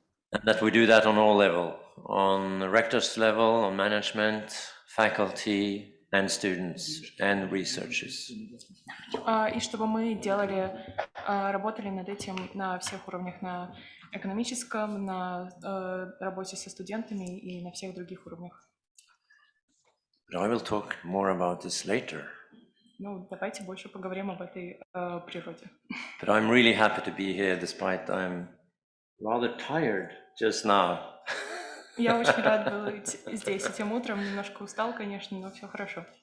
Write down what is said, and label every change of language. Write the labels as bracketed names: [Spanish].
[English] And that we do that on all levels, on rector's level, on management, faculty and students and researchers. [Russian] И чтобы мы работали над этим на всех уровнях, на экономическом, на работе со студентами и на всех других уровнях. [English] But I will talk more about this later. [Russian] Ну, давайте больше поговорим об этой природе. [English] But I'm really happy to be here despite I'm rather tired just now. [Russian] Я очень рад быть здесь этим утром, немножко устал, конечно, но все хорошо.